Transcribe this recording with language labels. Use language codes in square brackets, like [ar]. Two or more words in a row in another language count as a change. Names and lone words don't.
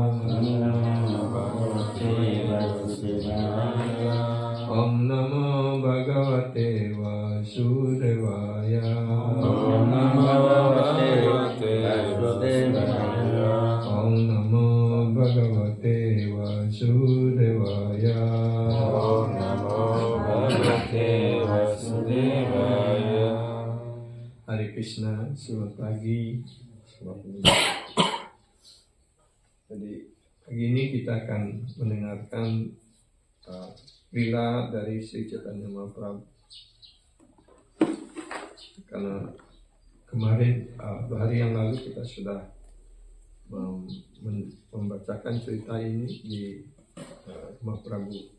[sa] Om Namo Bhagavate Vasudevaya Om Namo Bhagavate Om Namo Bhagavate Vasudevaya Om Namo Bhagavate Vasudevaya Hare Krishna, [id] selamat pagi. Jadi pagi ini kita akan mendengarkan lila dari Sri Chaitanya Mahaprabhu. Karena kemarin 2 hari yang lalu kita sudah membacakan cerita ini di rumah Prabu.